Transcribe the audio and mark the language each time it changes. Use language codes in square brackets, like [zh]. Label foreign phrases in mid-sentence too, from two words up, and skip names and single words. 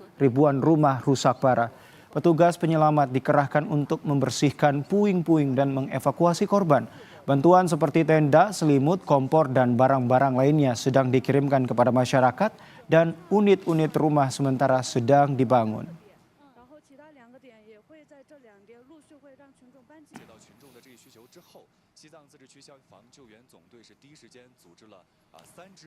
[id] Ribuan rumah rusak parah. Petugas penyelamat dikerahkan untuk membersihkan puing-puing dan mengevakuasi korban. Bantuan seperti tenda, selimut, kompor, dan barang-barang lainnya sedang dikirimkan kepada masyarakat dan unit-unit rumah sementara sedang dibangun. [zh] 接到群众的这一需求之后，西藏自治区消防救援总队是第一时间组织了3支。